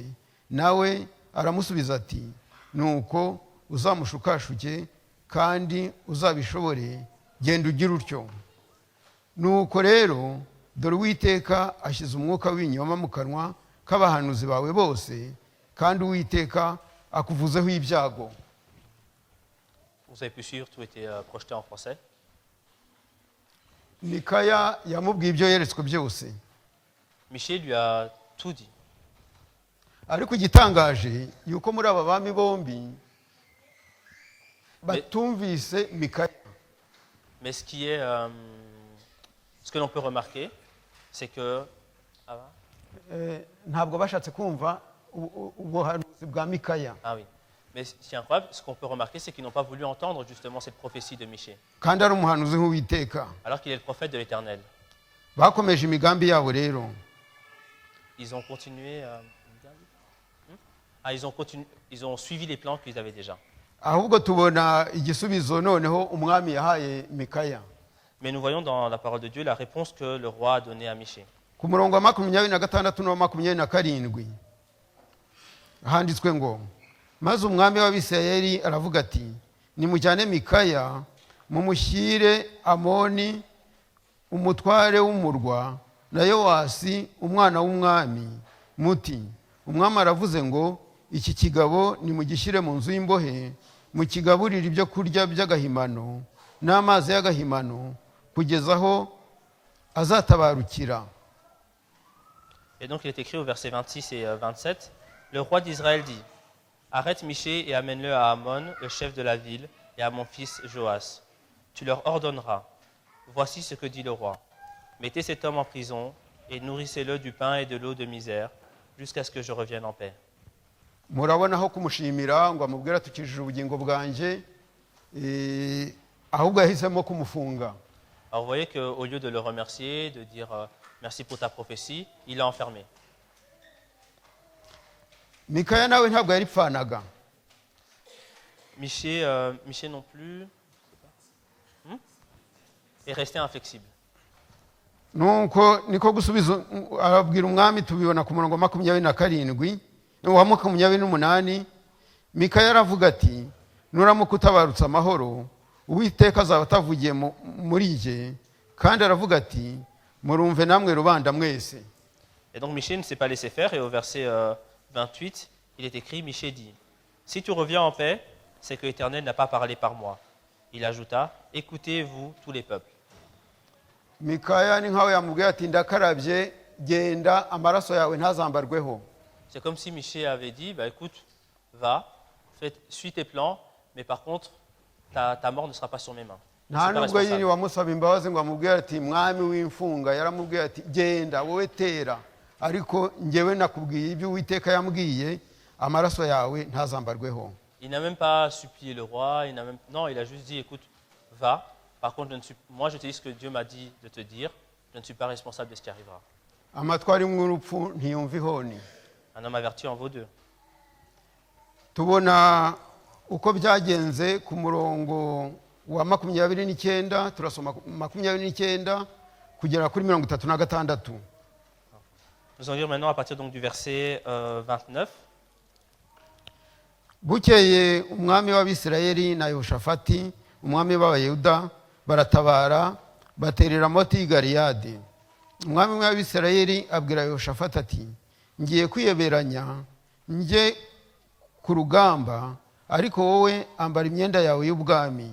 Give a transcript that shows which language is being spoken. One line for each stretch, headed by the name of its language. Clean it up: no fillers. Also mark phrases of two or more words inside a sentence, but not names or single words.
Kinyarwanda: Nawe aramusubiza ati nuko uzamushukashuke kandi uzabishobore, genda ugira utyo. Nuko rero dore Uwiteka ashyize umwuka w'ibinyoma mu kanwa k'abahanuzi bawe bose, kandi Uwiteka akuvuzeho ibyago.
French: Vous avez pu suivre, tout était projeté en français.
Kinyarwanda: Mikaya yamubwiye ibyo yeretswe byose.
French: Michée lui a tout dit.
Kinyarwanda: Ariko igitangaje yuko muri aba bami bombi batumvise Mikaya.
French: Mais ce que l'on peut remarquer, c'est que
Kinyarwanda: ntabwo bashatse kumva ubuhanuzi bwa Mikaya.
French: ah oui. Mais ce qui est incroyable, ce qu'on peut remarquer, c'est qu'ils n'ont pas voulu entendre justement cette prophétie de Michée,
Kinyarwanda: kandi ari umuhanuzi nk'uwiteka.
French: alors qu'il est le prophète de l'Éternel.
Kinyarwanda: Bakomeje imigambi yabo rero.
French: Ils ont continué. Ils ont suivi les plans qu'ils avaient déjà.
Kinyarwanda: Ahubwo tubona igisubizo noneho umwami yahaye Mikaya.
French: Mais nous voyons dans la parole de Dieu la réponse que le roi a donnée à Michée.
Kinyarwanda: Ku murongo wa 26 no 27 handitswe ngo, maze umwami w'Abisirayeli aravuga ati, nimujyane Mikaya mumushyire Amoni umutware w'umurwa na Yowasi umwana w'umwami, muti umwami aravuze ngo, iki kigabo nimugishyire mu nzu y'imbohe, mukigaburire ibyo kurya by'agahimano n'amazi y'agahimano kugeza aho azatabarukira.
French: Et donc il est écrit au verset 26 et 27, le roi d'Israël dit, arrête Michée et amène-le à Amon, le chef de la ville, et à mon fils Joas. Tu leur ordonneras, voici ce que dit le roi, mettez cet homme en prison et nourrissez-le du pain et de l'eau de misère jusqu'à ce que je revienne en paix.
Kinyarwanda: Murabona aho kumushimira ngo amubwira tukijije ubugingo bwanjye, ahubwo yahisemo kumufunga.
French: Alors vous voyez qu'au lieu de le remercier, de dire merci pour ta prophétie, il l'a enfermé.
Kinyarwanda: Mikaya nawe ntabwo yaripfanaga.
French: Michée non plus est resté inflexible.
Kinyarwanda: Nuko niko gusubiza arabwira umwami, tubibona ku murongo 27 wa 28. Mikaya aravuga ati, nuramuka utabarutse amahoro, Uwiteka azaba atavugiye muri jye, kandi aravuga ati, murumve namwe rubanda mwese.
French: Et donc Michée ne s'est pas laissé faire, et au verset 28, il est écrit, Michée dit, si tu reviens en paix, c'est que l'Éternel n'a pas parlé par moi. Il ajouta, écoutez-vous tous les peuples.
Kinyarwanda: Mikaya ni nkawe yamubwiye ati, ndakarabye, genda amaraso yawe ntazambarweho.
French: C'est comme si Michée avait dit, bah, écoute, va, suis tes plans, mais par contre, ta mort ne sera pas sur mes mains.
Kinyarwanda: Nta nubwo yini wamusaba imbabazi ngo amubwire ati, mwami w'imfunga, yaramubwiye ati, genda wowe tera, ariko njyewe nakubwiye ibyo Uwiteka yambwiye, amaraso yawe ntazambarweho.
French: Il n'a même pas supplié le roi, non, il a juste dit, écoute, va. Par contre, moi je te dis ce que Dieu m'a dit de te dire, je ne suis pas responsable de ce qui arrivera.
Kinyarwanda: Amatwi arimo urupfu ntiyumva ihoni.
French: Un homme averti en vaut deux.
Kinyarwanda: Tubona uko byagenze ku murongo wa 29, turasoma 29 kugera kuri 36.
French: Nous allons lire maintenant à partir donc du verset 29.
Kinyarwanda: Bukeye umwami w'Abisirayeli na Yehoshafati umwami w'Abayuda baratabara baterera Moti Galiyadi. Umwami w'Abisirayeli abwira Yehoshafati ati, ngiye kwiyeberanya nje ku rugamba, ariko wowe ambara imyenda yawe y'ubwami.